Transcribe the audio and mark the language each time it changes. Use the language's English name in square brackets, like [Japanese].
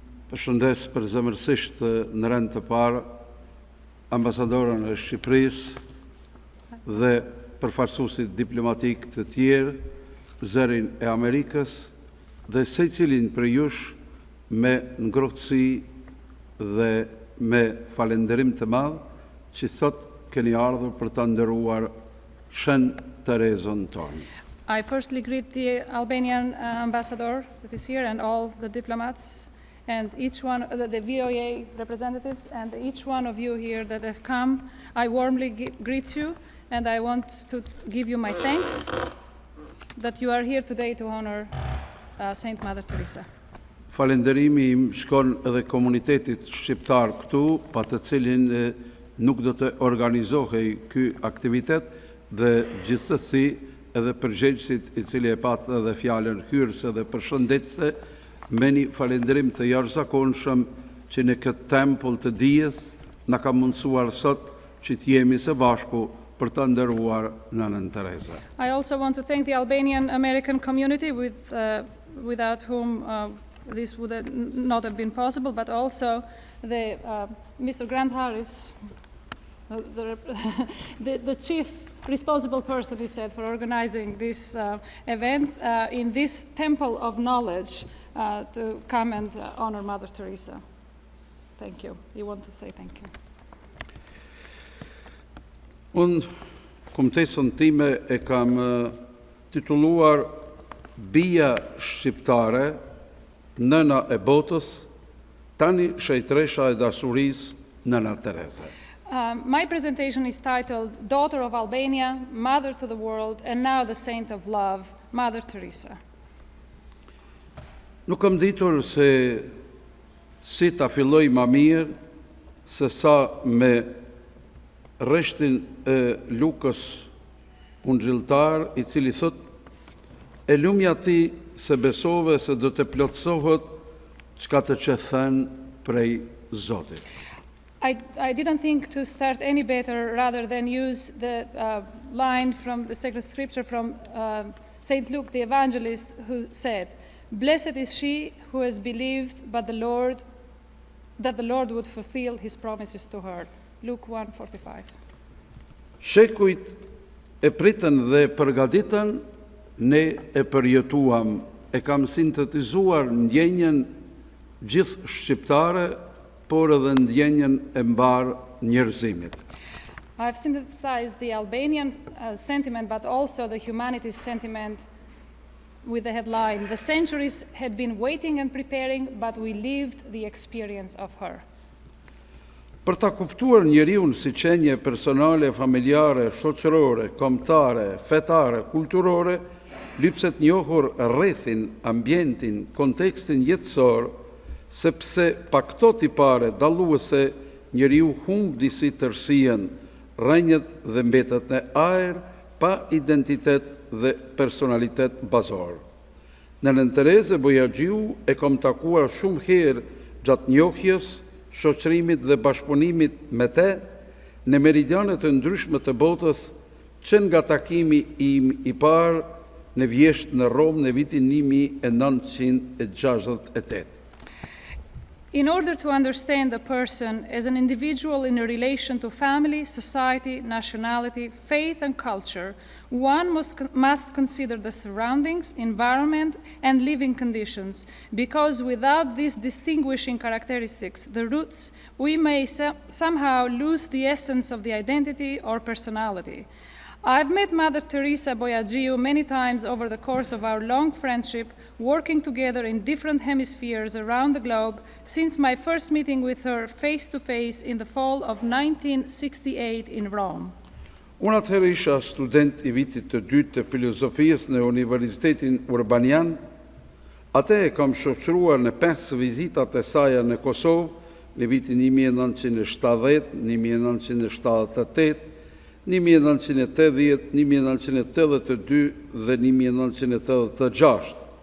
[Albanian] përshëndes përzemërsisht në rend të parë ambasadorën e Shqipërisë dhe përfaqësuesit diplomatik të tjerë, zërin e Amerikës dhe secilin prej jush me ngrohtësi dhe me falënderim të madh që sot keni ardhur për ta nderuar Shën Terezën tonë. [English] I firstly greet the Albanian ambassador that is here and all the diplomats and each one, the VOA representatives and each one of you here that have come. I warmly greet you and I want to give you my thanks that you are here today to honor Saint Mother Teresa. [Albanian] Falënderimi im shkon edhe komunitetit shqiptar këtu, pa të cilin nuk do të organizohej ky aktivitet dhe gjithsesi edhe përgjegjësit i cili e pat edhe fjalën hyrëse dhe përshëndetëse, me një falënderim të jashtëzakonshëm që në këtë tempull të dijes na ka mundësuar sot që të jemi së bashku për të nderuar Nanën Terezë. [English] I also want to thank the Albanian American community without whom this would not have been possible, but also the Mr. Grant Harris, the chief responsible person, he said, for organizing this event in this temple of knowledge to come and honor Mother Teresa. Thank you. You want to say thank you? [Albanian] Unë kumtesën time e kam titulluar Bija shqiptare, nëna e botës, tani shejtresha e dashurisë, Nëna Tereza. [English] My presentation is titled Daughter of Albania, Mother to the World, and now the Saint of Love, Mother Teresa. [Albanian] Nuk kam ditur se si ta filloj ma mirë se sa me rreshtin e Lukës ungjilltar, i cili thot: e lumja ti se besove se do të plotësohet çka të që thënë prej Zotit. [English] I didn't think to start any better rather than use the line from the sacred scripture from Saint Luke the evangelist, who said, "Blessed is she who has believed that the Lord would fulfill his promises to her." Luke 1:45. [Albanian] Shekujt e pritën dhe përgatitën ne e përjetuam, e kam sintetizuar ndjenjen gjithë shqiptare, por edhe ndjenjen e mbar njerëzimit. [English] I've synthesized the Albanian sentiment, but also the humanities sentiment with the headline, "The centuries had been waiting and preparing, but we lived the experience of her." [Albanian] Për ta kuptuar njeriun si qenje personale, familjare, shoqërore, kombëtare, fetare, kulturore, lypset njohur rrethin, ambientin, kontekstin jetësor, sepse pa këto tipare dalluese njeriu humb disi tërësien, rrënjët dhe mbetet në ajër pa identitet dhe personalitet bazor. Nënën Tereze Bojaxhiu e kam takuar shumë herë gjatë njohjes, shoqërimit dhe bashkëpunimit me te në meridianet e ndryshme të botës, që nga takimi im I parë në Vjesht në Rom në vitin 1968. [English] In order to understand a person as an individual in a relation to family, society, nationality, faith, and culture, one must consider the surroundings, environment, and living conditions, because without these distinguishing characteristics, the roots, we may somehow lose the essence of the identity or personality. I've met Mother Teresa Bojaxhiu many times over the course of our long friendship, working together in different hemispheres around the globe since my first meeting with her face-to-face in the fall of 1968 in Rome. [Albanian] Unë atëherë isha student I vitit të dytë të filozofisë në Universitetin Urbanian. Atë e kam shoqëruar në 5 vizitat e saja në Kosovë në vitin 1970, 1978, 1980, 1982 dhe 1986.